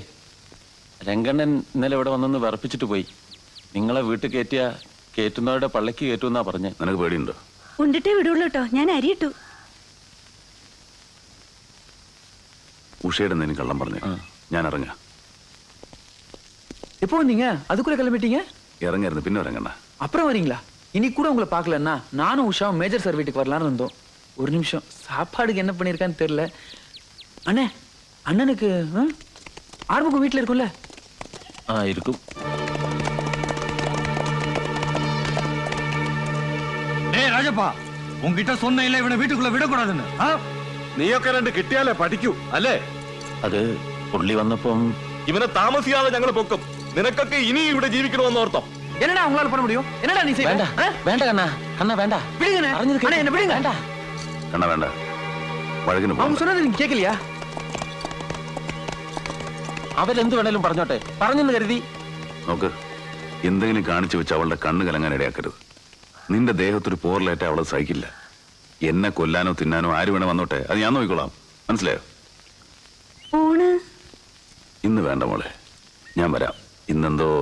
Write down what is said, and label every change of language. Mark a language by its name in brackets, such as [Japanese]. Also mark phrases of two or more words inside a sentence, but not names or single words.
[Malayalam] രംഗണ്ണൻ ഇന്നലെ ഇവിടെ വന്നൊന്ന് വിറപ്പിച്ചിട്ട് പോയി. നിങ്ങളെ വീട്ടിൽ കയറ്റുന്നവരുടെ പള്ളക്ക് കയറ്റുമെന്നാ പറഞ്ഞ്. നിനക്ക് പേടിയുണ്ടോ? ഉണ്ടിട്ടേ വിടുള്ളൂ കേട്ടോ, ഞാൻ അരിയിട്ടു. ഉഷയുടെ എന്തെങ്കിലും കള്ളം പറഞ്ഞു. ഞാൻ ഇറങ്ങാ. [Tamil] எப்போ வந்தீங்க? அதுக்குள்ள கிளம்பிட்டீங்க? இறங்கிறது பின்ன இறங்கண்ணா. அப்புறம் வரீங்களா? இனி கூட உங்களை பார்க்கலன்னா நானும் உஷாவும் மேஜர் சார் வீட்டுக்கு வரலான்னு இருந்தோம். ஒரு நிமிஷம், சாப்பாடுக்கு என்ன பண்ணிருக்கான்னு தெரியல. அண்ணே, அண்ணனுக்கு ஆர்முகம் வீட்டுல இருக்கும்ல? இருக்கும். டேய் ராஜப்பா, உன்கிட்ட சொன்ன இல்ல இவனை வீட்டுக்குள்ள விடக்கூடாதுன்னு. [Malayalam] നീയൊക്കെ രണ്ട് കിട്ടിയാലേ പഠിക്കൂ അല്ലേ? അത് പുള്ളി വന്നപ്പം ഇവനെ താമസിയാതെ ഞങ്ങൾ പൊക്കും. നിനക്കൊക്കെ ഇനി ഇവിടെ ജീവിക്കണമെന്ന് ഓർത്തോ? [Tamil] என்னடா உங்களால பண்ண முடியும்? என்னடா நீ செய்ய? [Malayalam] വേണ്ട കണ്ണാ, [Tamil] அண்ணா வேണ്ട. விடுங்கண்ணே. அண்ணா என்ன விடுங்க. [Malayalam] വേണ്ട കണ്ണ വേണ്ട, വഴകിന് [Tamil] அவங்க சொன்னது நீங்க கேட்கலையா? [Malayalam] അവരെന്ത് വേണേലും പറഞ്ഞോട്ടെ, പറഞ്ഞെന്ന് കരുതി. നോക്ക്, എന്തെങ്കിലും കാണിച്ചു വെച്ച് അവളുടെ കണ്ണ് കലങ്ങാൻ ഇടയാക്കരുത്. നിന്റെ ദേഹത്തൊരു പോറലേറ്റ അവളെ സഹിക്കില്ല. എന്നെ കൊല്ലാനോ തിന്നാനോ ആര് വേണേ വന്നോട്ടെ, അത് ഞാൻ നോക്കിക്കോളാം. മനസ്സിലായോ? ഇന്ന് വേണ്ട മോളെ, ഞാൻ വരാം. ഇന്നെന്തോ